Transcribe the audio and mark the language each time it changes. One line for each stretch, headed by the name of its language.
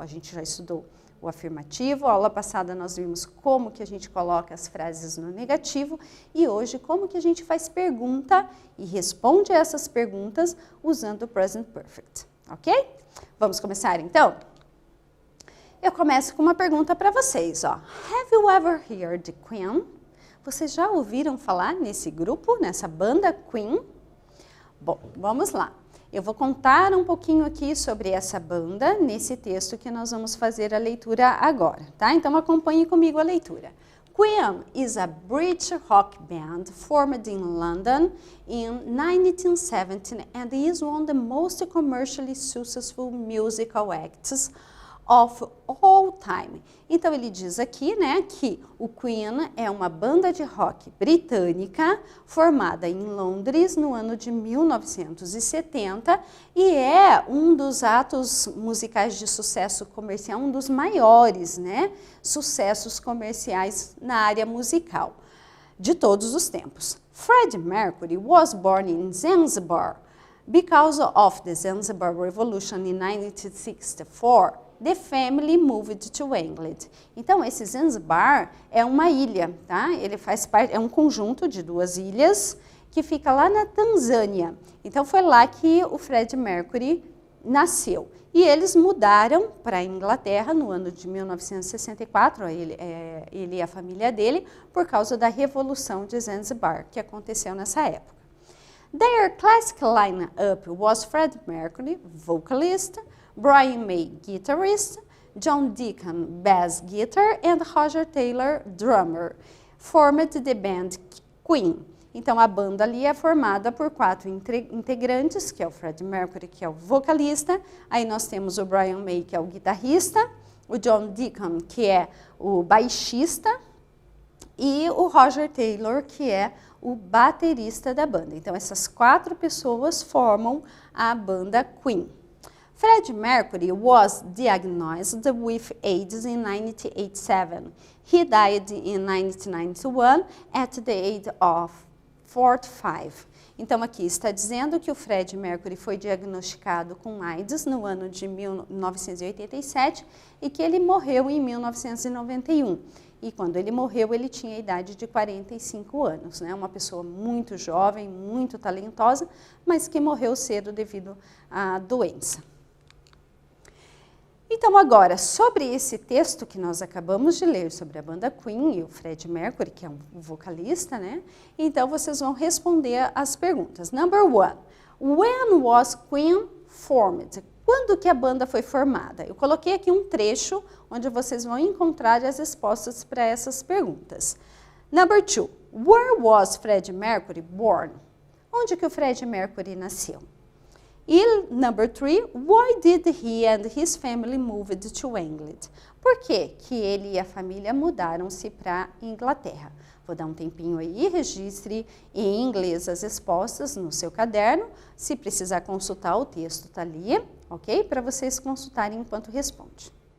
Portuguese: A gente já estudou o afirmativo, a aula passada nós vimos como que a gente coloca as frases no negativo e hoje como que a gente faz pergunta e responde a essas perguntas usando o present perfect, ok? Vamos começar então? Eu começo com uma pergunta para vocês, ó.
English: Have you ever heard the Queen?
Portuguese: Vocês já ouviram falar nesse grupo, nessa banda Queen? Bom, vamos lá. Eu vou contar um pouquinho aqui sobre essa banda nesse texto que nós vamos fazer a leitura agora, tá? Então acompanhe comigo a leitura.
English: Queen is a British rock band formed in London in 1970 and is one of the most commercially successful musical acts of all time.
Portuguese: Então ele diz aqui, né, que o Queen é uma banda de rock britânica formada em Londres no ano de 1970 e é um dos atos musicais de sucesso comercial, um dos maiores, né, sucessos comerciais na área musical de todos os tempos.
English: Freddie Mercury was born in Zanzibar. Because of the Zanzibar Revolution in 1964, the family moved to England.
Portuguese: Então, esse Zanzibar é uma ilha, tá? Ele faz parte, é um conjunto de duas ilhas que fica lá na Tanzânia. Então, foi lá que o Freddie Mercury nasceu. E eles mudaram para a Inglaterra no ano de 1964, ele e a família dele, por causa da Revolução de Zanzibar, que aconteceu nessa época.
English: Their classic line-up was Freddie Mercury, vocalist, Brian May, guitarist, John Deacon, bass guitar, and Roger Taylor, drummer, formed the band Queen.
Portuguese: Então, a banda ali é formada por 4 integrantes, que é o Freddie Mercury, que é o vocalista, aí nós temos o Brian May, que é o guitarrista, o John Deacon, que é o baixista, e o Roger Taylor, que é o baterista da banda. Então, essas 4 pessoas formam a banda Queen.
English: Freddie Mercury was diagnosed with AIDS in 1987. He died in 1991 at the age of 45.
Portuguese: Então, aqui está dizendo que o Freddie Mercury foi diagnosticado com AIDS no ano de 1987 e que ele morreu em 1991. E quando ele morreu, ele tinha a idade de 45 anos, né? Uma pessoa muito jovem, muito talentosa, mas que morreu cedo devido à doença. Então, agora, sobre esse texto que nós acabamos de ler sobre a banda Queen e o Freddie Mercury, que é um vocalista, né? Então, vocês vão responder as perguntas.
English: Number 1. When was Queen formed?
Portuguese: Quando que a banda foi formada? Eu coloquei aqui um trecho onde vocês vão encontrar as respostas para essas perguntas.
English: Number 2. Where was Freddie Mercury born?
Portuguese: Onde que o Freddie Mercury nasceu?
English: E number 3, why did he and his family moved to England?
Portuguese: Por que que ele e a família mudaram-se para a Inglaterra? Vou dar um tempinho aí, registre em inglês as respostas no seu caderno. Se precisar consultar, o texto está ali, ok? Para vocês consultarem enquanto responde.